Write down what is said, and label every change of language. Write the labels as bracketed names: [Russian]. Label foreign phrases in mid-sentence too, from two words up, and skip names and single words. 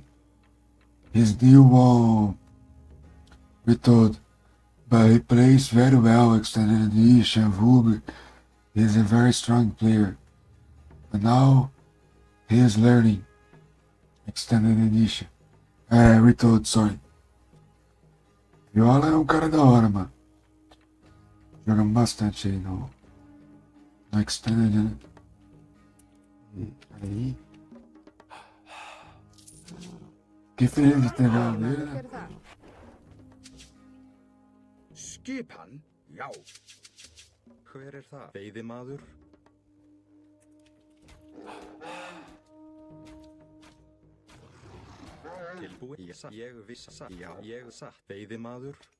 [English] He's new on method, but he plays very well extended edition, Vug. He's a very strong player. But now he is learning extended edition. Method, sorry. [Portuguese] Viola é um cara da hora, mano. Jogamos bastante aí no extended, né? Aí. Que feliz de ter ganhado ele, né? [Icelandic] Hver er það? Skipan, já. Hver er það? Veiðimaður. Tilbúin. Ég vissi satt. Já, ég satt. Veiðimaður.